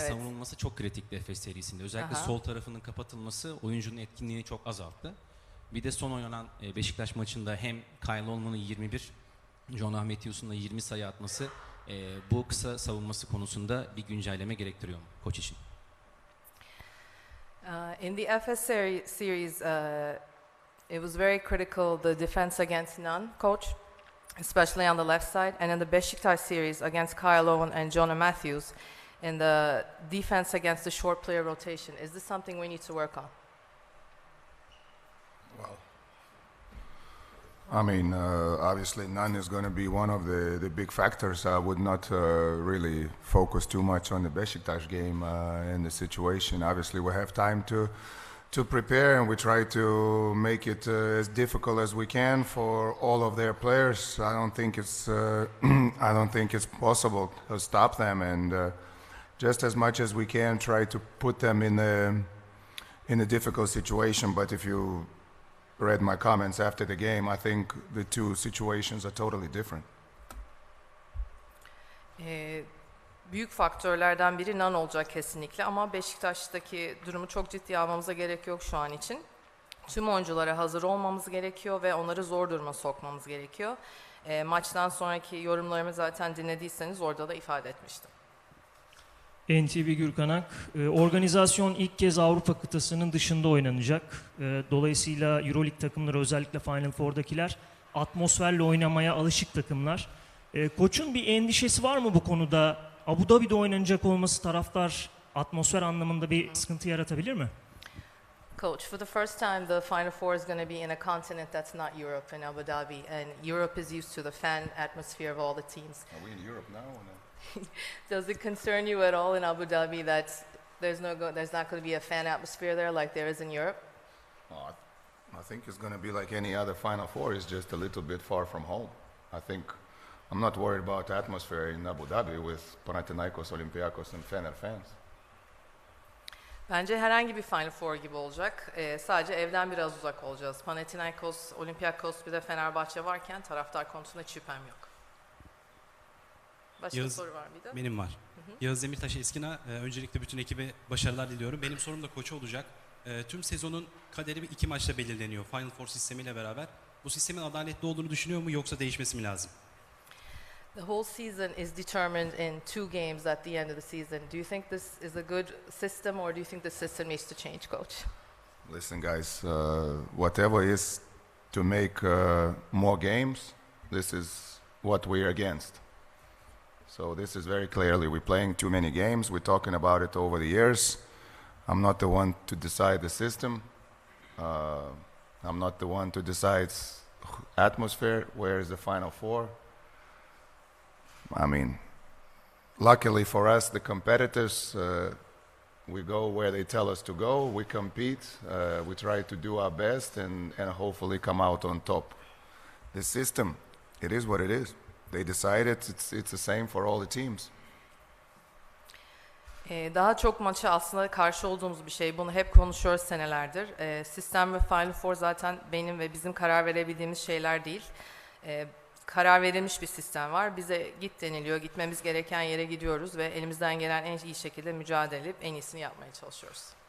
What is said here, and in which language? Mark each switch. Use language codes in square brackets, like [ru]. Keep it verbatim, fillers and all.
[tr] savunulması çok kritikti Efes serisinde. Özellikle Aha. sol tarafının kapatılması oyuncunun etkinliğini çok azalttı. Bir de son oynanan Beşiktaş maçında hem Kyle Olman'ın yirmi bir, Jonah Matthews'un da yirmi sayı atması bu kısa savunması konusunda bir güncelleme gerektiriyor mu koç için? [en] Uh, in the F S series, uh, it was very critical the defense against Nunn, coach, especially on the left side, and in the Beşiktaş series against Kyle Olman and Jonah Matthews, in the defense against the short player rotation. Is this something we need to work on? Well, I mean, uh, obviously Nunn is going to be one of the, the big factors. I would not uh, really focus too much on the Beşiktaş game uh, and the situation. Obviously, we have time to to prepare, and we try to make it uh, as difficult as we can for all of their players. I don't think it's uh, I don't think it's possible to stop them, and uh, just as much as we can, try to put them in a in a difficult situation. But if you read my comments after the game, I think the two situations are totally different. [tr] E, büyük faktörlerden biri Nunn olacak kesinlikle ama Beşiktaş'taki durumu çok ciddiye almamıza gerek yok şu an için. tüm oyunculara hazır olmamız gerekiyor ve onları zor duruma sokmamız gerekiyor. E, maçtan sonraki yorumlarımı zaten dinlediyseniz orada da ifade etmiştim. N T V Gürkanak, e, organizasyon ilk kez Avrupa kıtasının dışında oynanacak. E, dolayısıyla EuroLeague takımları, özellikle Final Four'dakiler, atmosferle oynamaya alışık takımlar. E, koçun bir endişesi var mı bu konuda? Abu Dhabi'de oynanacak olması taraftar atmosfer anlamında bir sıkıntı yaratabilir mi? [en] Coach, for the first time, the Final Four is going to be in a continent that's not Europe, in Abu Dhabi, and Europe is used to the fan atmosphere of all the teams. Are we in Europe now or no? Does it concern you at all in Abu Dhabi that there's no go- there's not going to be a fan atmosphere there like there is in Europe? Oh, I think it's going to be like any other Final Four. It's just a little bit far from home. I think I'm not worried about the atmosphere in Abu Dhabi with Panathinaikos, Olympiakos, and Fener fans. [tr] Bence herhangi bir Final Four gibi olacak. Ee, sadece evden biraz uzak olacağız. Panathinaikos, Olympiakos, bir de Fenerbahçe varken taraftar konusunda hiç şüphem yok. Başka Yağız, soru var mıydı? Benim var. Hı hı. Yağız Demirtaş Eskina. E, öncelikle bütün ekibe başarılar diliyorum. Benim sorum da koça olacak. E, tüm sezonun kaderi iki maçla belirleniyor. Final Four sistemiyle beraber. Bu sistemin adaletli olduğunu düşünüyor mu, yoksa değişmesi mi lazım? [en] The whole season is determined in two games at the end of the season. Do you think this is a good system, or do you think the system needs to change, Coach? Listen, guys, uh, whatever is to make uh, more games, this is what we're against. So this is very clearly, we're playing too many games. We're talking about it over the years. I'm not the one to decide the system. Uh, I'm not the one to decide atmosphere. Where is the Final Four? I mean, luckily for us, the competitors, uh, we go where they tell us to go, we compete, uh, we try to do our best and, and hopefully come out on top. The system, it is what it is. They decide it, it's, it's the same for all the teams. [tr] Ee, daha çok maça aslında karşı olduğumuz bir şey. Bunu hep konuşuyoruz senelerdir. Ee, sistem ve Final Four zaten benim ve bizim karar verebildiğimiz şeyler değil. Ee, Karar verilmiş bir sistem var. Bize git deniliyor. Gitmemiz gereken yere gidiyoruz ve elimizden gelen en iyi şekilde mücadele edip en iyisini yapmaya çalışıyoruz.